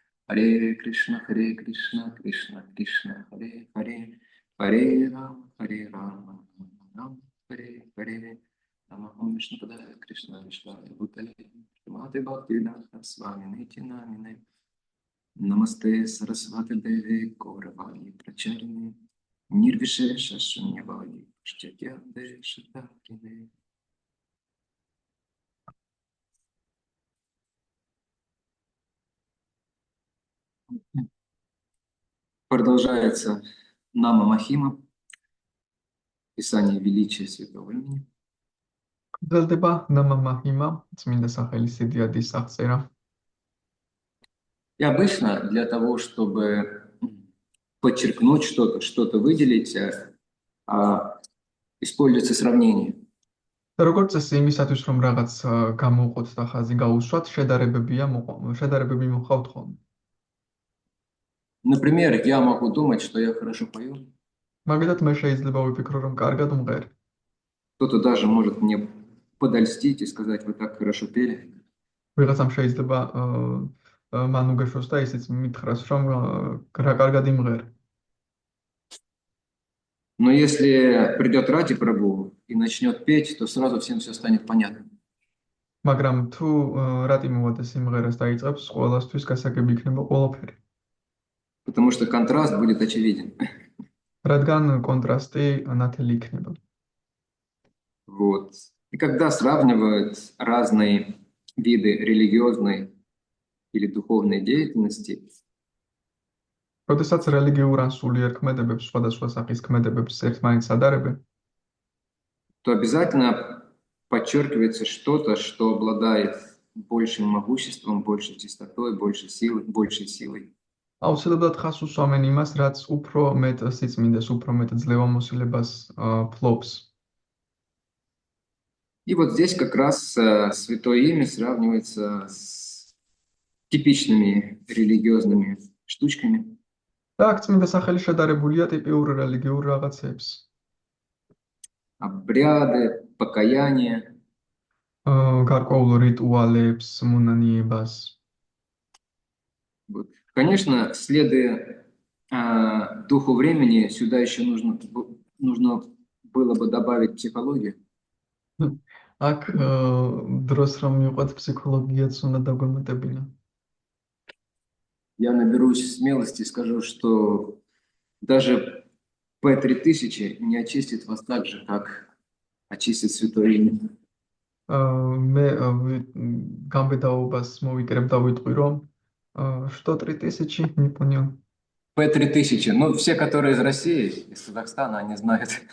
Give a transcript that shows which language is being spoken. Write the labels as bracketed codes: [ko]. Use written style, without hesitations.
[sa] Харе Кришна, Кришна, Кришна, Харе Харе, Харе Рама, Рам, Харе, Намахо Вишнупадая Кришна, Вишвая Бхутале, Шримати Бхактивиданта Свами Нитянамине, Намасте Сарасвати Деви, Гауравани Прачарини, Нирвишеша Шуньявади, Штятьянде Шатакине. [ru] Продолжается Нама Махима, Писание величия святого имени. [ka] გრძელდება ნამა მაჰიმა, წმინდა სახელის იდეადის აღწერა. [ru] И обычно для того, чтобы подчеркнуть что-то выделить, используется сравнение. [ka] და როგორც წესი, იმისათვის, რომ რაღაც გამოვყოთ და ხაზი გაუსვათ, შედარებები მოხავთ ხოლმე. [ru] Например, я могу думать, что я хорошо пою. [ka] მაგალითად, მე შეიძლება ვიფიქრო, რომ კარგად ვმღერ. [ru] Кто-то даже может мне подольстить и сказать: вы так хорошо пели. [ka] ვიღაცამ შეიძლება მან უგეშოს და ისიც მითხრას, რომ რა კარგად იმღერ. [ru] Но если придет Ради Прабху и начнет петь, то сразу всем все станет понятно. [ka] მაგრამ თუ რატი მოვადეს იმღერას დაიწყებს, ყველასთვის გასაგები იქნება ყველაფერი. [ru] потому что контраст будет очевиден. [ka] რადგან კონტრასტი ნათელი იქნება. [ru] Вот. И когда сравнивают разные виды религиозной или духовной деятельности, [ka] როდესაც რელიგიურ ან სულიერ ქმედებებს, სხვადასხვა სახის ქმედებებს ერთმანეთს ადარებენ, [ru] то обязательно подчеркивается что-то, что обладает большим могуществом, большей чистотой, большей силой. [ka] აუცილებლად ხას უსვამენ იმას, რაც უფრო მეტ სიწმინდეს, უფრო მეტ ძლევამოსილებას ფლობს. [ru] И вот здесь как раз Святое Имя сравнивается с типичными религиозными штучками. [ka] და აქ წმინდა სახელი შედარებულია ტიპიურ რელიგიურ რაღაცებს. [ru] Обряды, покаяние. [ka] გარკვეულ რიტუალებს, მონანიებას. [ru] Вот. Конечно, следуя духу времени, сюда еще нужно было бы добавить психологию. [ka] აქ დროს რომ მივყვეთ ფსიქოლოგიაც უნდა დაგვემატებინა. [ru] Я наберусь смелости и скажу, что даже P3000 не очистит вас так же, как очистит Святое Имя. [ka] მე გამბედაობას მოვიკრებ და ვიტყვი რომ [ru] что 3000 не понял. P3000, ну все, которые из России, из Казахстана, они знают.